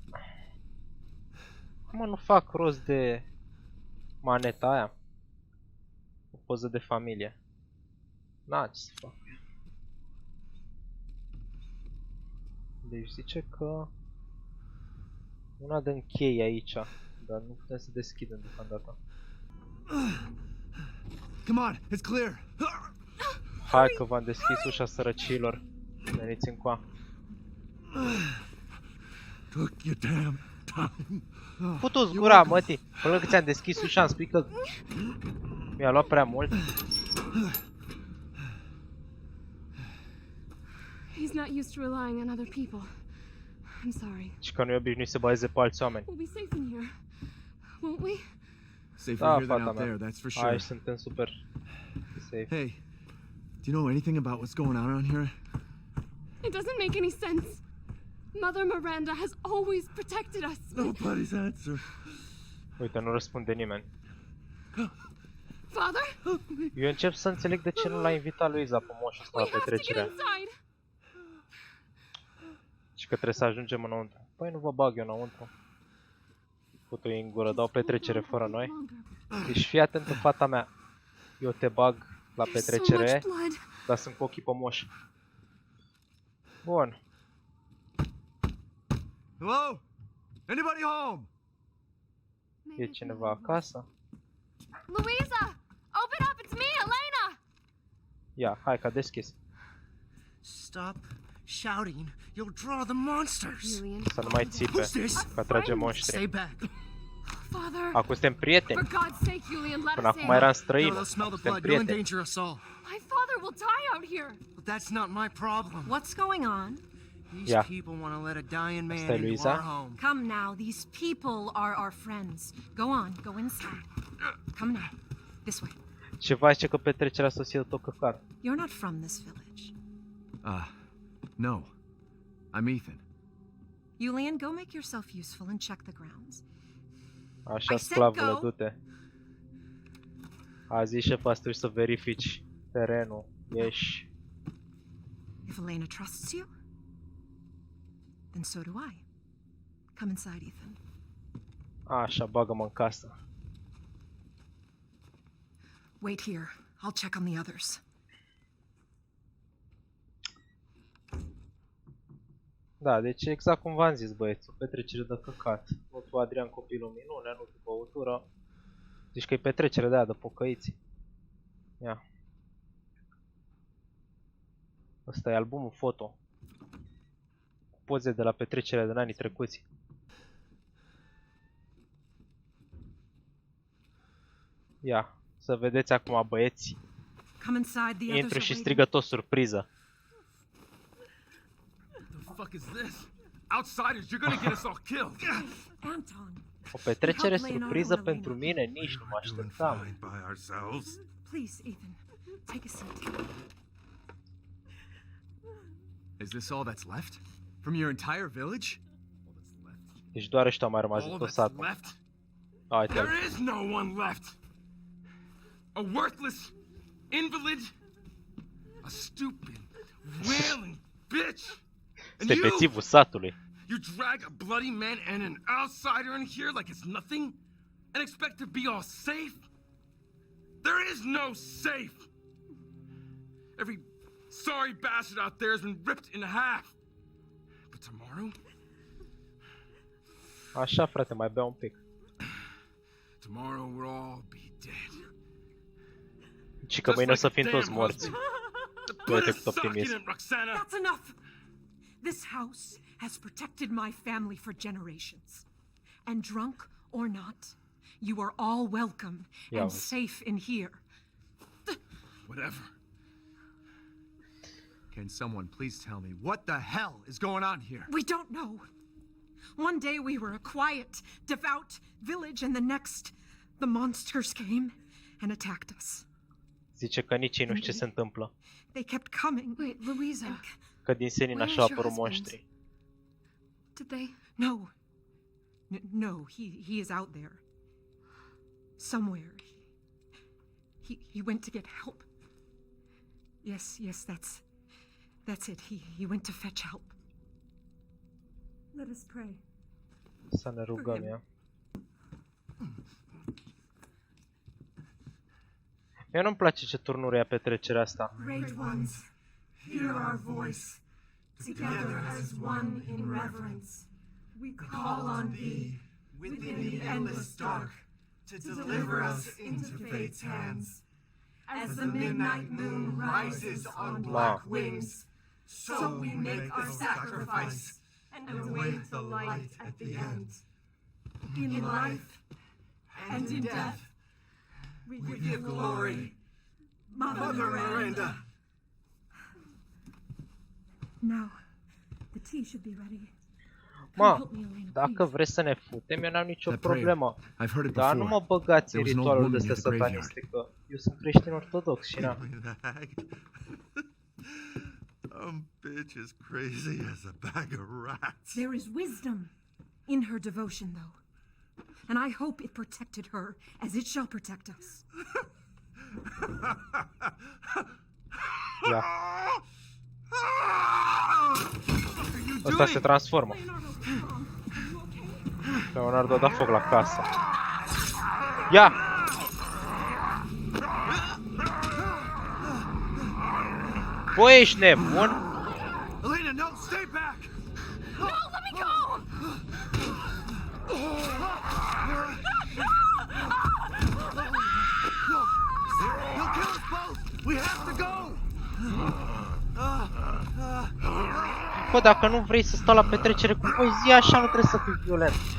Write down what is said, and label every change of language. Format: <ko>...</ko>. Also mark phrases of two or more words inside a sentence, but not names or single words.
<ro>Mă, nu fac rost de maneta aia. O poză de familie. Na, ce să fac? Deci zice că una de închei aici, dar nu putem să deschidem deocamdată.</ro> <en>Come on, it's clear.</en> <ro>Hai că v-am deschis ușa sărăcilor. Veniți încoa.</ro> <en>Took your damn time.</en> <ro>Putu-ți gura, mătii! Până că ți-am deschis ușa, îmi spui că mi-a luat prea mult.</ro> <en>He's not used to relying on other people. I'm sorry.</en> <ro>Și că nu e obișnuit să bazeze pe alți oameni.</ro> <en>We'll be safe in here, won't we? Safer</en> <ro>Da,</ro> <en>here than</en> <ro>fata</ro> <en>out</en> <ro>mea.</ro> <en>there, that's for sure.</en> <ro>Aici suntem</ro> <en>super safe. Hey, do you know anything about what's going on around here? It doesn't make any sense. Mother Miranda has always protected us. Nobody's answer.</en> <ro>Uite, nu răspunde nimeni.</ro> <en>Father?</en> <ro>Eu încep să înțeleg de ce nu l-a invitat Luiza pe moșul ăsta la</ro> <en>We have to get</en> <ro>petrecerea.</ro> <en>inside.</en> <ro>Și că trebuie să ajungem înăuntru. Păi nu vă bag eu înăuntru. Putu-i în gură, dau petrecere fără noi. Deci fii atentă, fata mea. Eu te bag la</ro> <en>There's so</en> <ro>petrecere,</ro> <en>much blood.</en> <ro>dar sunt cu ochii pe moș. Bun.</ro> <en>Hello? Anybody home?</en> <ro>E cineva acasă?</ro> <en>Louisa! Open up! It's me, Elena!</en> <ro>Ia, hai că a deschis.</ro> <en>Stop shouting. You'll draw the monsters. Julian.</en> <ro>Să nu mai țipe,</ro> <en>Who's this?</en> <ro>că atrage</ro> <en>Stay</en> <ro>monștri.</ro> <en>back. Father!</en> <ro>Acum suntem prieteni.</ro> <en>For God's sake, Julian, let</en> <ro>Până</ro> <en>us</en> <ro>acum</ro> <en>in.</en> <ro>eram</ro> <en>No,</en> <ro>străini.</ro> <en>they'll smell</en> <ro>Acum</ro> <en>the</en> <ro>suntem</ro> <en>blood. You'll</en> <ro>prieteni.</ro> <en>endanger us all. My father will die out here. But that's not my problem. What's going on? These Yeah. people want to let a dying man</en> <ro>Asta e</ro> <en>into</en> <ro>Luisa.</ro> <en>our home. Come now, these people are our friends. Go on, go inside. Come now. This way.</en> <ro>Ce face că petrecerea să fie tot căcat?</ro> <en>You're not from this village. No. I'm Ethan. Julian, go make yourself useful and check the grounds.</en> <ro>Așa,</ro> <en>I said</en> <ro>sclavule,</ro> <en>go.</en> <ro>du-te. A zis șefa, să să verifici terenul. Ieși.</ro> <en>If Elena trusts you, then so do I. Come inside, Ethan.</en> <ro>Așa, bagă-mă în casă.</ro> <en>Wait here. I'll check on the others.</en> <ro>Da, deci exact cum v-am zis, băieți, o petrecere de căcat. Nu tu, Adrian, copilul minune, nu tu, băutură. Zici că e petrecere de aia de pocăiți. Ia. Ăsta e albumul foto. Cu poze de la petrecerea din anii trecuți. Ia, să vedeți acum, băieți.</ro> <en>Come inside. The others</en> <ro>Intru</ro> <en>are</en> <ro>și</ro> <en>waiting.</en> <ro>strigă tot surpriză.</ro> <en>The fuck is this? Outsiders, you're gonna get us all killed. Anton,</en> <ro>O petrecere</ro> <en>Help Leonardo</en> <ro>surpriză</ro> <en>and Elena.</en> <ro>pentru mine, nici nu mă</ro> <en>We're doing</en> <ro>așteptam.</ro> <en>fine by ourselves. please, Ethan, take a seat. Is this all that's left? From your entire village?</en> <ro>Deci doar ăștia au mai rămas</ro> <en>All</en> <ro>din tot</ro> <en>that's</en> <ro>satul.</ro> <en>left?</en> <ro>A, uite-l.</ro> <en>There is no one left. A worthless invalid, a stupid, wailing bitch. And</en> <ro>Este</ro> <en>you,</en> <ro>bețivul satului.</ro> <en>you drag a bloody man and an outsider in here like it's nothing, and expect to be all safe? There is no safe. Every sorry bastard out there has been ripped in half. But tomorrow,</en> <ro>Așa, frate, mai bea un pic.</ro> <en>tomorrow we'll all be dead.</en> <ro>Și că mâine o să fim toți morți.</ro> <en>Put</en> <ro>Uite</ro> <en>a</en> <ro>cât</ro> <en>sock in</en> <ro>optimism.</ro> <en>it, Roxana. That's enough! This house has protected my family for generations. And drunk or not, you are all welcome Yeah, and well- safe in here. Whatever. Can someone please tell me what the hell is going on here? We don't know. One day we were a quiet, devout village, and the next, the monsters came and attacked us.</en> <ro>Zice că nici ei nu știu ce se întâmplă.</ro> <en>They kept coming. Wait, Louisa.</en> <ro>Că din senin</ro> <en>Where</en> <ro>așa au</ro> <en>is your</en> <ro>apărut</ro> <en>husband?</en> <ro>monștri.</ro> <en>Did they? No. No, he is out there. Somewhere. He went to get help. Yes, that's it. He went to fetch help. Let us pray.</en> <ro>Să ne rugăm, ia. Mie nu-mi place ce turnuri ia petrecerea asta.</ro> <en>Great ones, hear our voice. Together as one in reverence, we call on thee within the endless dark to deliver us into fate's hands. As the midnight moon rises on black wings, so we make our sacrifice and await the light at the end. In life and in death, we give glory, Mother Miranda. Now, the tea should be ready.</en> <ro>Mă, dacă vreți să ne futem, eu n-am nicio</ro> <en>That prayer,</en> <ro>problemă.</ro> <en>I've heard it</en> <ro>Dar nu</ro> <en>before.</en> <ro>mă băgați în</ro> <en>There was an old</en> <ro>ritualul</ro> <en>woman</en> <ro>de</ro> <en>near</en> <ro>astea</ro> <en>the graveyard.</en> <ro>sataniste, că eu sunt creștin ortodox și na.</ro> <en>The hag. Bitch is crazy as a bag of rats. There is wisdom in her devotion, though. and I hope it protected her as it shall protect us.</en> <ro>Ia.</ro> <en>What are you</en> <ro>Ăsta se</ro> <en>doing?</en> <ro>transformă. Leonardo a dat foc la casă. Ia! Bă, ești nebun?</ro> <en>Elena, no, stay back! No, let me go! He'll kill us both! We have to go!</en> <ro>Bă, dacă nu vrei să stau la petrecere cu voi, zi așa, nu trebuie să fii violent.</ro>